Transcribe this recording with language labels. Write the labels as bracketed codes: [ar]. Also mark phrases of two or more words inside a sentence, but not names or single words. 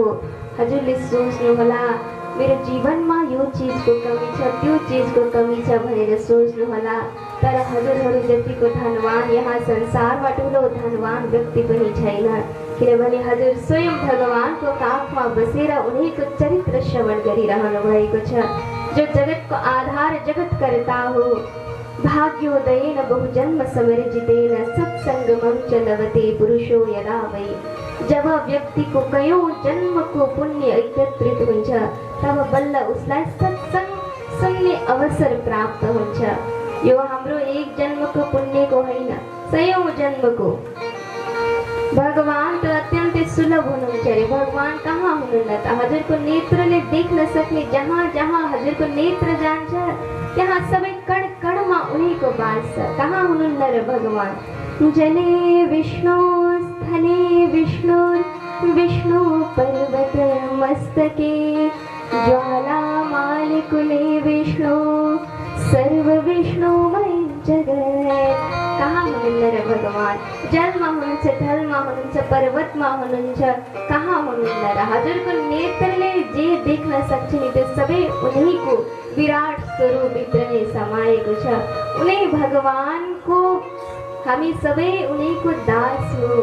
[ne] हजुरले सोच्नुहोला मेरो जीवनमा यो चिजको कमी छ, त्यो चिजको कमी छ भनेर सोच्नुहोला, तर हजुरहरू जतिको धनवान यहाँ संसारमा ठुलो धनवान व्यक्ति पनि छैन, किनभने हजुर स्वयं भगवानको काखमा बसेर उनीको चरित्र श्रवण गरिरहनु भएको छ, जो जगतको आधार जगतकर्ता हो। [sa] भाग्योदयेन बहुजन्म समर्जितेन सत्संगमं च लभते पुरुषो यदा वै। [ne] जब व्यक्तिको कयौं जन्मको पुण्य एकत्रित हुन्छ तब बल्ल उसलाई सत्संग सुन्ने अवसर प्राप्त हुन्छ। यो हाम्रो एक जन्मको पुण्यको होइन, सयौं जन्मको। भगवान तो अत्यन्तै सुलभ हुनुहुन्छ रे। भगवान कहाँ हुनुहुन्न त? हजुरको नेत्रले देख्न सक्ने जहाँ जहाँ हजुरको नेत्र जान्छ त्यहाँ सबै कण कणमा उनीको वास छ। कहाँ हुनुहुन्न र भगवान? [sa] जले विष्णु स्थले विष्णु विष्णु पर्वत मस्तके ज्वालामालिकुले विष्णु सर्व विष्णुमय जगत्। [ne] कहाँ हुनुहुन्न र भगवान? जलमा हुनुहुन्छ, थलमा हुनुहुन्छ, पर्वतमा हुनुहुन्छ, कहाँ हुनुहुन्न र? हजुरको नेत्रले जे देख्न सक्छ नि त्यो सबै उनीको विराट स्वरूप भित्र नै समाएको छ। उनी भगवानको, हामी सबै उनीको दास हो।